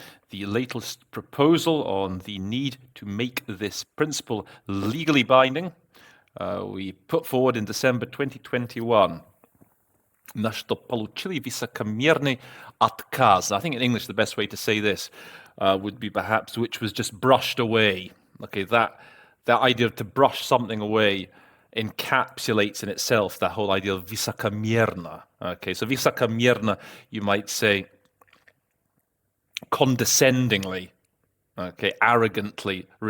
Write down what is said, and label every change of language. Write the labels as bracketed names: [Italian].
[English] The latest proposal on the need to make this principle legally binding, we put forward in December 2021. [Russian] На что получили высокомерный отказ. [English] I think in English the best way to say this would be perhaps which was just brushed away. Okay, that idea to brush something away encapsulates in itself that whole idea of высокомерно. Okay, so высокомерно, you might say condescendingly, okay, arrogantly.